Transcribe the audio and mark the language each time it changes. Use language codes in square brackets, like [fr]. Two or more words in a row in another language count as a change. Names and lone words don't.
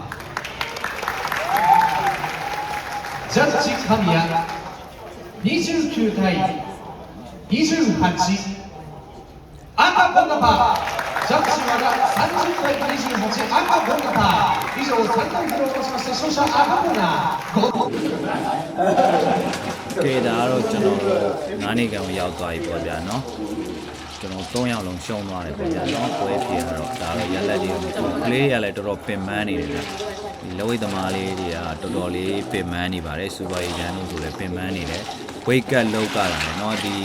[ja] ジャッジ神谷29対28赤ゴンナパジャッジ和田30対28赤ゴンナパ以上3回目を落としまして勝者赤ゴンナ [my] ကဲဒါကတော့ကျွန်တော်9နေကန်ရောက်သွားပြီပေါ့ဗျာနော်ကျွန်တော်3ယောက်လုံးရှုံးသွားတယ်ပေါ့ဗျာနော်ပွဲပြေတော့ဒါတော့ရလက်တွေကကလေးတွေကလည်းတော်တော်ပင်ပန်းနေတယ်ဗျ ဒီလက်ဝိတ်သမားလေးတွေကတော်တော်လေးပင်ပန်းနေပါတယ်စူပါရီချန်တို့ဆိုလည်းပင်ပန်းနေတယ်ဝိတ်ကတ်လောက်ကလာတယ်နော်ဒီ